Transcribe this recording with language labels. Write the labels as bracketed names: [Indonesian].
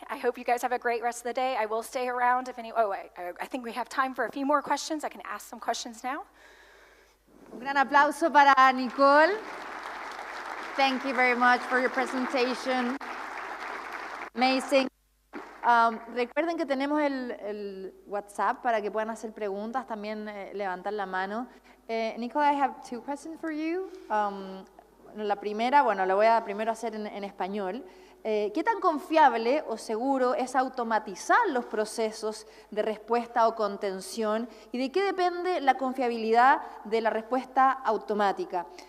[English] I hope you guys have a great rest of the day. I will stay around if any, I think we have time for a few more questions. I can ask some questions now. [Spanish] Un gran aplauso para Nicole. [English] Thank you very much for your presentation. Amazing. [Spanish] Recuerden que tenemos el WhatsApp para que puedan hacer preguntas, también levantar la mano. [English] Nicole, I have two questions for you. [Spanish] La primera, bueno, la voy a primero hacer en español. ¿Qué tan confiable o seguro es automatizar los procesos de respuesta o contención y de qué depende la confiabilidad de la respuesta automática?